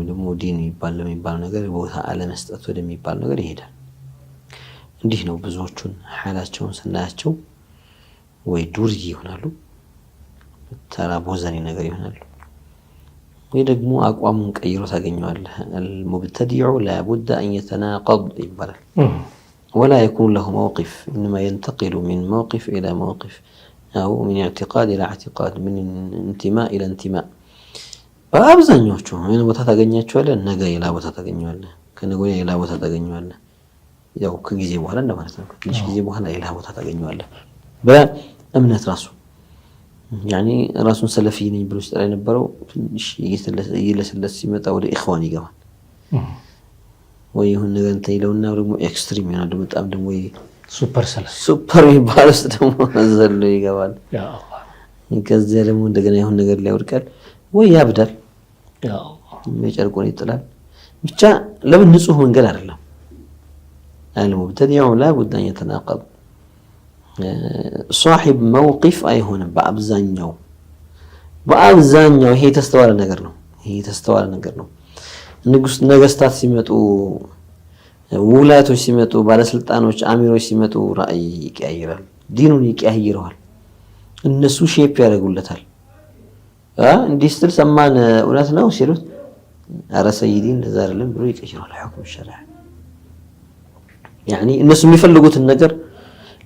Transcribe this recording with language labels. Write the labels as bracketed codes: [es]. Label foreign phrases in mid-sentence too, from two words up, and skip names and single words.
[am] ደግሞ ዲን የሚባለው ነገር ቦታ አለመስጠት ወደሚባል ነገር ይሄዳል። እንዲህ ነው ብዙዎቹን ሐላቸውን ስናያቸው ወይ ዱርዬ ይሆናሉ፣ ተራ ቦዘኔ ነገር ይሆናሉ፣ ወይ ደግሞ አቋሙን ቀይሮ ታገኘዋለህ። [ar] المبتدع لا بد أن يتناقض [am] ይባላል። [ar] ولا يكون له موقف إنما ينتقل من موقف إلى موقف أو من اعتقاد إلى اعتقاد من انتماء إلى انتماء [am] በአብዛኞቹ ምን ቦታ ታገኛቸዋለህ? ነገ ሌላ ቦታ ታገኘዋለህ፣ ከነገ ወዲያ ሌላ ቦታ ታገኘዋለህ። ያው ከጊዜ በኋላ እንደማለት ነው። ከትንሽ ጊዜ በኋላ ሌላ ቦታ ታገኘዋለህ። በእምነት ራሱ ያኒ ራሱን ሰለፊ ነኝ ብሎ ሲጠራ የነበረው ትንሽ እየለሰለሰ ሲመጣ ወደ ኢኽዋን ይገባል። ወይ ይሁን ነገር እንትን ይለውና ደግሞ ኤክስትሪም ይሆናል። በጣም ደግሞ ሱፐር የሚባል ውስጥ ደግሞ ዘሎ ይገባል። ከዚያ ደግሞ እንደገና ይሁን ነገር ላይ ወድቃል ወይ ያብዳል፣ የጨርቁን ይጥላል። ብቻ ለምን ንጹህ መንገድ አይደለም። [ar] المبتدع لا بد أن يتناقض صاحب موقف [am] አይሆንም። በአብዛኛው ይሄ ተስተዋለ ነገር ነው። ነገስታት ሲመጡ፣ ውላቶች ሲመጡ፣ ባለስልጣኖች አሚሮች ሲመጡ ራእይ ይቀያይራል፣ ዲኑን ይቀያይረዋል። እነሱ ሼፕ ያደርጉለታል። እንዲህ ስትል ሰማን እውነት ነው ሲሉት ኧረ ሰይዲ እንደዛ አይደለም ብሎ ይቀይራል። [ar] حكم الشريعة [am] ያኒ እነሱ የሚፈልጉትን ነገር